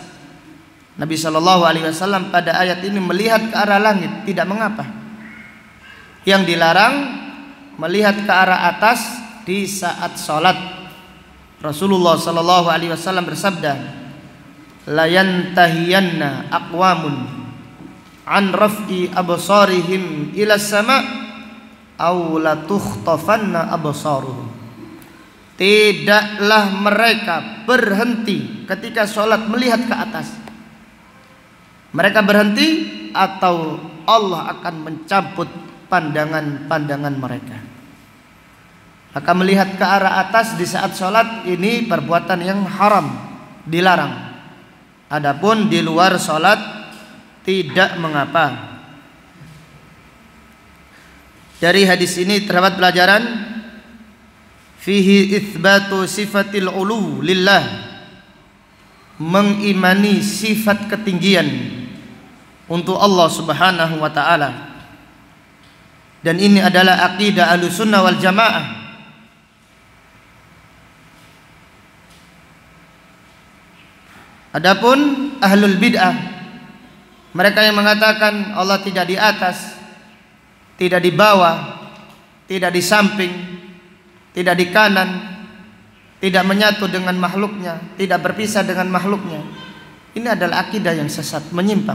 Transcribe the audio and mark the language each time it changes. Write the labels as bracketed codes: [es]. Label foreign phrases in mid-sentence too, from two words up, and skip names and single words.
[id] Nabi [ar] صلى الله عليه وسلم [id] pada ayat ini melihat ke arah langit, tidak mengapa. Yang dilarang melihat ke arah atas di saat salat. Rasulullah [ar] صلى الله عليه وسلم [id] bersabda, [ar] "لينتهين أقوام عن رفع أبصارهم إلى السماء أو لتخطفن أبصارهم. [id] Tidaklah mereka berhenti ketika sholat melihat ke atas. Mereka berhenti atau Allah akan mencabut pandangan-pandangan mereka. Maka melihat ke arah atas di saat sholat ini perbuatan yang haram, dilarang. Adapun di luar sholat tidak mengapa. Dari hadis ini terdapat pelajaran [ar] فيه إثبات صفة العلو لله, [id] mengimani sifat ketinggian untuk Allah [ar] سبحانه وتعالى. [id] Dan ini adalah akidah [ar] أهل السنة والجماعة. [id] Adapun [ar] أهل البدعة, [id] mereka yang mengatakan Allah tidak di atas, tidak di bawah, tidak di samping, tidak di kanan, tidak menyatu dengan makhluknya, tidak berpisah dengan makhluknya, ini adalah akidah yang sesat, menyimpang.